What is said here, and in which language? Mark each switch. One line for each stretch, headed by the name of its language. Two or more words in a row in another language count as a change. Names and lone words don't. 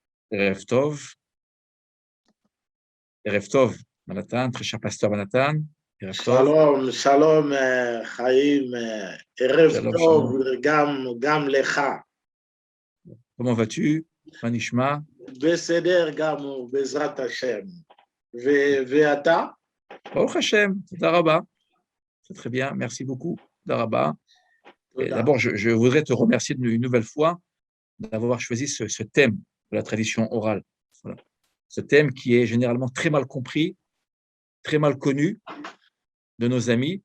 Hebrew: ערב טוב, ערב טוב,
French: Manhattan, très cher pasteur Manhattan.
Hebrew: ערב טוב. שלום, שלום, Chaim, ערב Shalom, Tov, shalom. גם לך.
French: Comment vas-tu?
Hebrew: Manishma? בסדר גם, בעזרת השם. Veata? ברוך השם, תודה רבה.
French: C'est très bien, merci beaucoup,
Hebrew: תודה רבה.
French: D'abord, je voudrais te remercier une nouvelle fois d'avoir choisi ce thème de la tradition orale. Voilà. Ce thème qui est généralement très mal compris, très mal connu de nos amis.